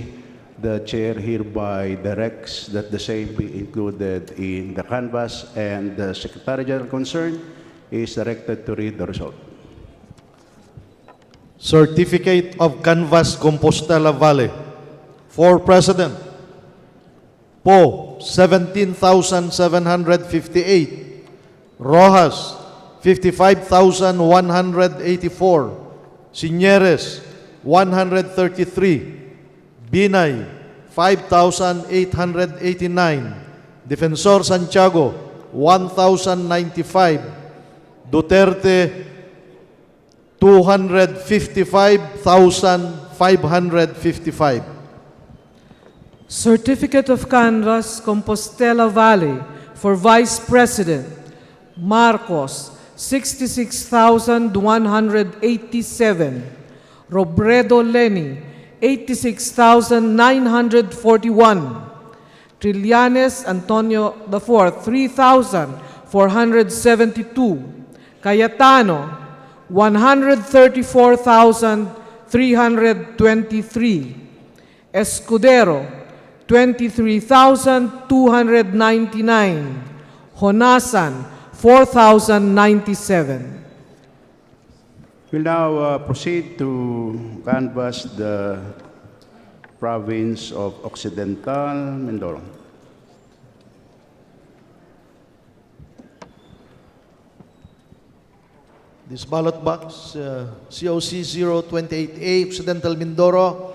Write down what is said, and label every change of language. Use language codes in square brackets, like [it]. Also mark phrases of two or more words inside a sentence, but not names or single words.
[en] The Chair hereby directs that the same be included in the canvas, and the Secretary General concerned is directed to read the result. Certificate of Canvas, Compostela Valley. For President, Poe, 17,758. Rojas, 55,184. Sinieres, 133. Binay, 5,889. Defensor Santiago, 1,095. Duterte, 255,555. Certificate of Canvas, Compostela Valley for Vice President, Marcos, 66,187. Robredo Lenny, 86,941. Trillanes Antonio IV, 3,472. Cayetano, 134,323. Escudero, 23,299. Honasan, 4,097. We'll now proceed to canvass the province of Occidental Mindoro. This ballot box, COC 028A, Occidental Mindoro.